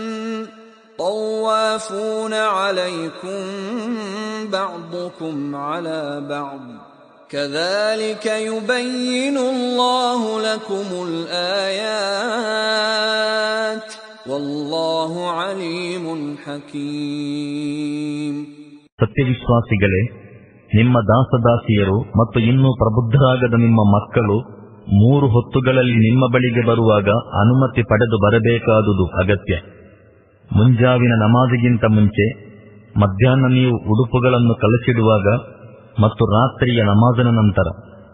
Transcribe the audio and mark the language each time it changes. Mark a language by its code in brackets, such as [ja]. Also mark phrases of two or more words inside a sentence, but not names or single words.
[ar] طوافون عليكم بعضكم على بعض كذلك يبين الله لكم الآيات والله عليم حكيم. [kn] ಸತ್ಯವಿಶ್ವಾಸಿಗಳೇ, ನಿಮ್ಮ ದಾಸದಾಸಿಯರು ಮತ್ತು ಇನ್ನೂ ಪ್ರಬುದ್ಧರಾಗದ ನಿಮ್ಮ ಮಕ್ಕಳು 3 ಹೊತ್ತುಗಳಲ್ಲಿ ನಿಮ್ಮ ಬಳಿಗೆ ಬರುವಾಗ ಅನುಮತಿ ಪಡೆದು ಬರಬೇಕಾದುದು ಅಗತ್ಯ. ಮುಂಜಾವಿನ ನಮಾಜಿಗಿಂತ ಮುಂಚೆ, ಮಧ್ಯಾಹ್ನ ನೀವು ಉಡುಪುಗಳನ್ನು ಕಲಸಿಡುವಾಗ ಮತ್ತು ರಾತ್ರಿಯ ನಮಾಜಿನ ನಂತರ.